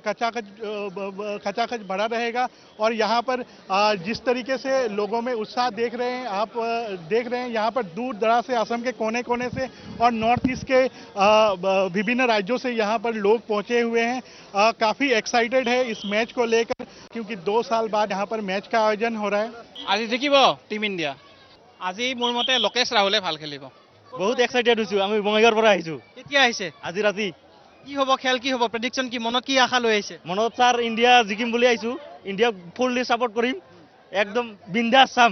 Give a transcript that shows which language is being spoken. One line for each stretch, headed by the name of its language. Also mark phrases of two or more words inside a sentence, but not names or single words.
Hindi: खचाखच भरा रहेगा और यहाँ पर जिस तरीके से लोगों में उत्साह देख रहे हैं आप देख रहे हैं यहाँ पर दूर दराज से असम के कोने कोने से और नॉर्थ ईस्ट के विभिन्न राज्यों से यहाँ पर लोग पहुँचे हुए हैं काफ़ी एक्साइटेड है इस मैच को लेकर क्योंकि 2 साल बाद यहाँ पर मैच का आयोजन हो रहा है
Assamese: আজি জিকিব টিম ইণ্ডিয়া আজি মোৰ মতে লোকেশ ৰাহুলে ভাল খেলিব বহুত এক্সাইটেড হৈছোঁ আমি বঙাইগাঁৱৰ পৰা আহিছোঁ কেতিয়া আহিছে আজি ৰাতি কি হ'ব খেল কি হ'ব প্ৰেডিকশ্যন কি মনত কি আশা লৈ আহিছে মনত ছাৰ ইণ্ডিয়া জিকিম বুলি আহিছোঁ ইণ্ডিয়াক
English: fully support
Assamese: কৰিম একদম বিন্দাছ চাম